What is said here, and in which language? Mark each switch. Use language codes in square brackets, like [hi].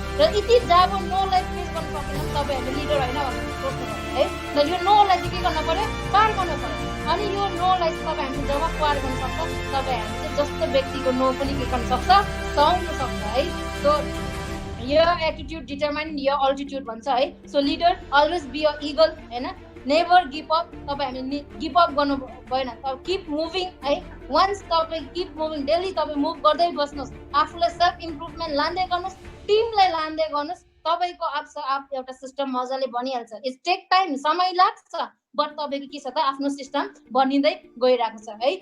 [ne] र यति जब नोलाई फेस गर्नु सकेन भने तपाईँ हाम्रो लिडर होइन भनेर सोच्नु पर्यो है। र यो नोलाई चाहिँ के गर्नु पर्यो, पार गर्नु पर्यो। अनि यो नोलाई चाहिँ तपाईँ हामीले जब पार गर्नु सक्छ, तपाईँ हामीले जस्तो व्यक्तिको नो पनि के गर्न सक्छ, सहनु सक्छ है। सो यो [en] attitude determine यो altitude [ne] भन्छ है। [en] So leader always be a eagle होइन, never give up. [ne] तपाईँ हामीले गिभ अप गर्नु भएन, [en] keep moving [ne] है। वान्स तपाईँ [en] keep moving, [ne] डेली तपाईँ मुभ गर्दै बस्नुहोस्, आफूलाई सेल्फ इम्प्रुभमेन्ट लाँदै गर्नुहोस्, टिमलाई लाँदै गर्नुहोस्, तपाईँको आप एउटा सिस्टम मजाले बनिहाल्छ। [en] it's take time, [ne] समय लाग्छ, बट तपाईँको के छ त, आफ्नो सिस्टम बनिँदै गइरहेको छ है।